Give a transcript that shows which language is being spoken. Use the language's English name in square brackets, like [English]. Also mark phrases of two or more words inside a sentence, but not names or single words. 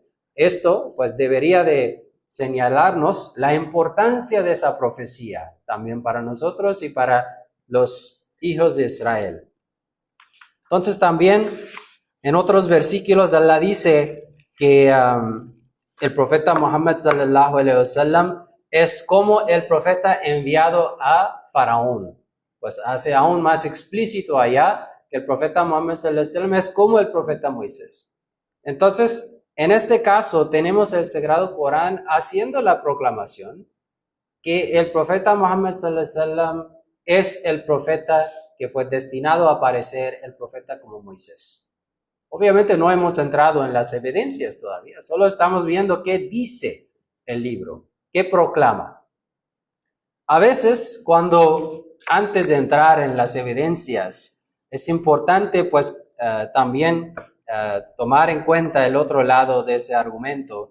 [Spanish] Esto, pues, debería de señalarnos la importancia de esa profecía, también para nosotros y para los hijos de Israel. Entonces también en otros versículos Allah dice que el profeta Muhammad [Arabic] صلى الله عليه وسلم [Spanish] es como el profeta enviado a Faraón. Pues hace aún más explícito allá que el profeta Muhammad [Arabic] صلى الله عليه وسلم [Spanish] es como el profeta Moisés. Entonces, en este caso tenemos el Sagrado Corán haciendo la proclamación que el profeta Muhammad [Arabic] صلى الله عليه وسلم [Spanish] es el profeta que fue destinado a aparecer, el profeta como Moisés. Obviamente no hemos entrado en las evidencias todavía, solo estamos viendo qué dice el libro, qué proclama. A veces, antes de entrar en las evidencias, es importante pues también tomar en cuenta el otro lado de ese argumento.